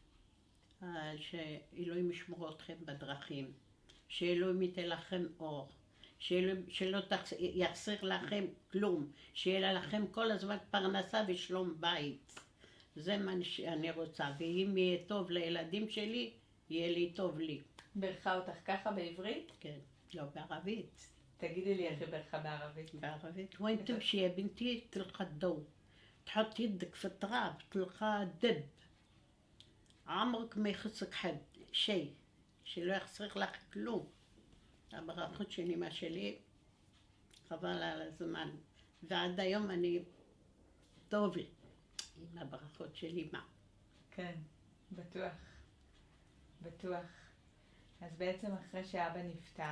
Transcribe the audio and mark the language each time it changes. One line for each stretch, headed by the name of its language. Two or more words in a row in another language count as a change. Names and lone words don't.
Hebrew: שאלוהים ישמור אתכם בדרכים, שאלוהים ייתן לכם אור, שלא יחסר לכם כלום, שיהיה לכם כל הזמן פרנסה ושלום בית. זה מה שאני רוצה, ואם יהיה טוב לילדים שלי, יהיה לי טוב לי. ברכה אותך ככה בעברית? כן, לא בערבית. תגידי לי איך היא ברכה בערבית. בערבית.
Arabic: وين تمشي يا بنتي تلقى الضوء، تحط يدك في التراب تلقى دب، عمرك ما يخصك حد شيء،
Hebrew: שלא יחסר לך כלום. הברכות של אמא שלי, חבל על הזמן. ועד היום אני טוב לי עם הברכות של אמא. כן, בטוח. בטוח. אז בעצם אחרי שאבא נפטר,